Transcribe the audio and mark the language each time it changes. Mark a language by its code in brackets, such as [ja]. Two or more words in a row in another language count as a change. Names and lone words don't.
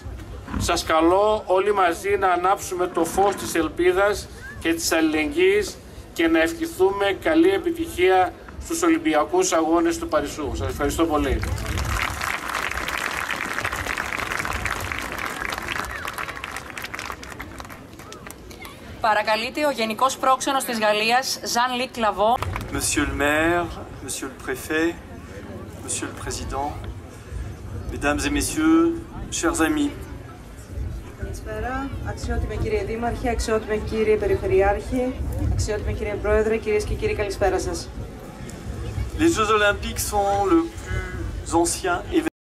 [el] Σας καλώ όλοι μαζί να ανάψουμε το φως της ελπίδας και της αλληλεγγύης και να ευχηθούμε καλή επιτυχία στους Ολυμπιακούς Αγώνες του Παρισιού. Σας ευχαριστώ πολύ. Παρακαλείται ο Γενικός Πρόξενος της Γαλλίας, Jean-Luc Lavaux. [fr] Monsieur le maire, monsieur le préfet, monsieur le président, mesdames et messieurs, chers amis. [el] Καλησπέρα, αξιότιμη κύριε Δήμαρχε, αξιότιμη κύριε Περιφερειάρχη, αξιότιμη κύριε Πρόεδρε, κυρίες και κύριοι, καλησπέρα σας. [fr] Les Jeux Olympiques sont le plus ancien événement